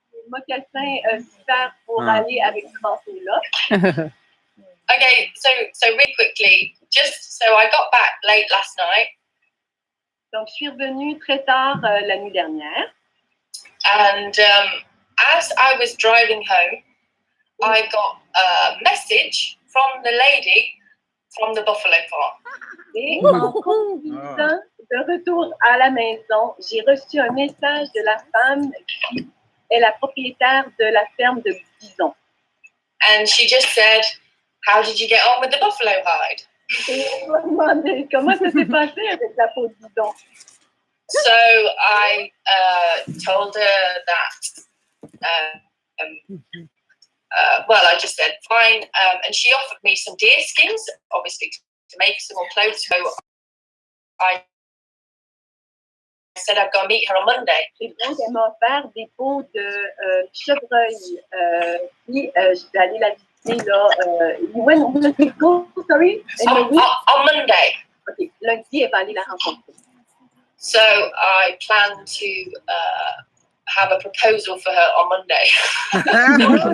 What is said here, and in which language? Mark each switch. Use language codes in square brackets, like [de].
[fr] Mocassin super pour aller avec ce manteau-là. [en] Okay, so really quickly, just so I got back late last night. [fr] Donc, je suis revenue très tard la nuit dernière. [en] And as I was driving home, I got a message from the lady from the buffalo farm. [fr] Et en conduisant de retour à la maison, j'ai reçu un message de la femme qui est la propriétaire de la ferme de bisons. [en] And she just said, "How did you get on with the buffalo hide?" [fr] Et elle m'a demandé comment ça s'est passé avec la peau de bison. [en] So I told her that, well, I just said, fine. And she offered me some deer skins, obviously, to make some more clothes. So I said I'd go meet her on Monday. [fr] Et donc, elle m'a offert des peaux de chevreuil. Puis, je vais aller la visiter là. [en] When will we go? Sorry? On Monday. OK. [fr] Lundi, elle va aller la rencontrer. [en] So I plan to have a proposal for her on Monday.